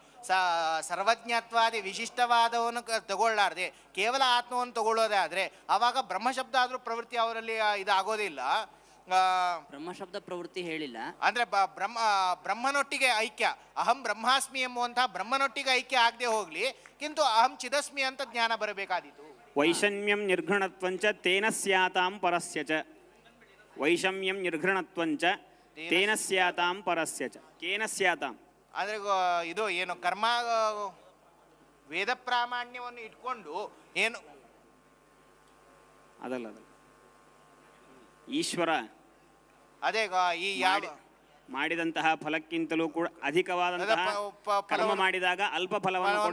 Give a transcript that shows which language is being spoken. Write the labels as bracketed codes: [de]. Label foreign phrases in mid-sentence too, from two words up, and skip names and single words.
[kn] ಸರ್ವಜ್ಞತ್ವಾದಿ ವಿಶಿಷ್ಟವಾದವನ್ನು ತಗೊಳ್ಳಾರ್ದೆ ಕೇವಲ ಆತ್ಮವನ್ನು ತಗೊಳ್ಳೋದೇ ಆದರೆ ಆವಾಗ ಬ್ರಹ್ಮಶಬ್ದ ಆದರೂ ಪ್ರವೃತ್ತಿ ಅವರಲ್ಲಿ ಇದಾಗೋದಿಲ್ಲ. ಬ್ರಹ್ಮಶಬ್ದ ಪ್ರವೃತ್ತಿ ಹೇಳಿಲ್ಲ ಅಂದ್ರೆ ಬ್ರಹ್ಮನೊಟ್ಟಿಗೆ ಐಕ್ಯ, [sa] ಅಹಂ ಬ್ರಹ್ಮಾಸ್ಮಿ [kn] ಎಂಬುವಂತಹ ಬ್ರಹ್ಮನೊಟ್ಟಿಗೆ ಐಕ್ಯ ಆಗದೆ ಹೋಗ್ಲಿ, ಕಿಂತು [sa] ಅಹಂ ಚಿದಸ್ಮಿ [kn] ಅಂತ ಜ್ಞಾನ ಬರಬೇಕಾದೀತು. [sa] ವೈಷಮ್ಯಂ ನಿರ್ಘೃಣತ್ವಂಚ ತೇನ ಸ್ಯಾತಾಂ ಪರಸ್ಯ ಚ. ವೈಷಮ್ಯಂ ನಿರ್ಘೃಣತ್ವಂಚ ತೇನ ಸ್ಯಾತಾಂ ಪರಸ್ಯ ಚ. ಕೇನ ಸ್ಯಾತಾಂ [kn] ಅಂದ್ರೆ ಇದು ಏನು ಕರ್ಮ ವೇದ ಪ್ರಾಮಾಣ್ಯವನ್ನು ಇಟ್ಕೊಂಡು ಏನು ಅದಲ್ಲ ಈಶ್ವರ ಅದೇ ಈ ಮಾಡಿದಂತಹ ಫಲಕ್ಕಿಂತಲೂ ಕೂಡ ಅಧಿಕವಾದಂತಹ ಕರ್ಮ ಮಾಡಿದಾಗ ಅಲ್ಪ ಫಲವನ್ನು